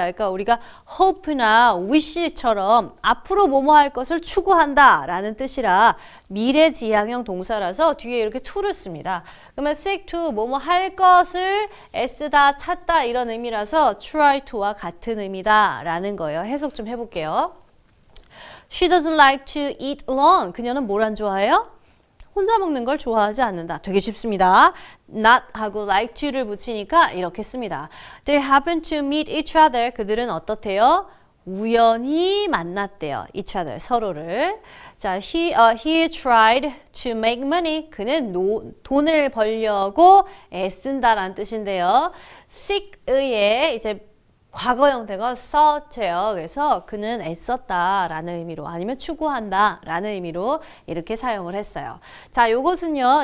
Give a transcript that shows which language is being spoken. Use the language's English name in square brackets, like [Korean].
[Korean] 그러니까 우리가 hope나 wish처럼 앞으로 뭐뭐 할 것을 추구한다 라는 뜻이라 미래지향형 동사라서 뒤에 이렇게 to를 씁니다. 그러면 seek to 뭐뭐 할 것을 애쓰다, 찾다 이런 의미라서 try to와 같은 의미다 라는 거예요. 해석 좀 해볼게요. [English] She doesn't like to eat alone. [Korean] 그녀는 뭘 안 좋아해요? 혼자 먹는 걸 좋아하지 않는다. 되게 쉽습니다. not 하고 like to를 붙이니까 이렇게 씁니다. [English] They happen to meet each other. [Korean] 그들은 어떻대요? 우연히 만났대요. each other, 서로를. [English] 자, he tried to make money. [Korean] 그는 돈을 벌려고 애쓴다라는 뜻인데요. seek의 이제 과거 형태가 souught예요. 그래서 그는 애썼다라는 의미로 아니면 추구한다라는 의미로 이렇게 사용을 했어요. 자, 요것은요.